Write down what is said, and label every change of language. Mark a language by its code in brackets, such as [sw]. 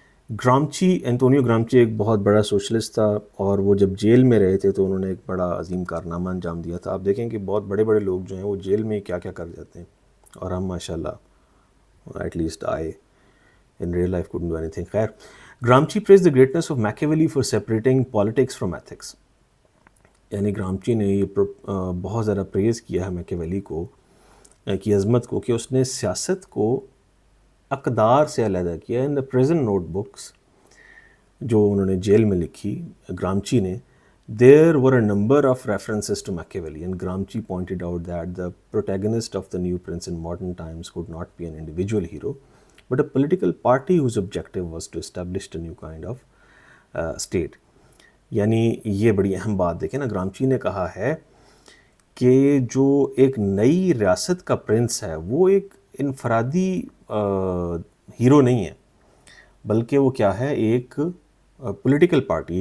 [ur] گرامچی انطونیو گرامچی ایک بہت بڑا سوشلسٹ تھا اور وہ جب جیل میں رہے تھے تو انہوں نے ایک بڑا عظیم کارنامہ انجام دیا تھا. آپ دیکھیں کہ بہت بڑے بڑے لوگ جو ہیں وہ جیل میں کیا کیا کر جاتے ہیں اور ہم ماشاء اللہ [en] At least I in real life couldn't do anything. خیر Gramsci praised the greatness of Machiavelli for separating politics from ethics. [ur] یعنی گرامچی نے یہ بہت زیادہ پریز کیا ہے میکیویلی کو کی عظمت کو کہ اس نے سیاست کو اقدار سے علیحدہ کیا. [en] in the prison notebooks [ur] جو انہوں نے جیل میں لکھی گرامچی نے, [en] there were a number of references to Machiavelli, and Gramsci pointed out that the protagonist of the new prince in modern times could not be an individual hero but a political party whose objective was to establish a new kind of state. [ur] یعنی یہ بڑی اہم بات دیکھیں نا, گرامچی نے کہا ہے کہ جو ایک نئی ریاست کا پرنس ہے وہ ایک انفرادی ہیرو نہیں ہے بلکہ وہ کیا ہے ایک پولیٹیکل پارٹی.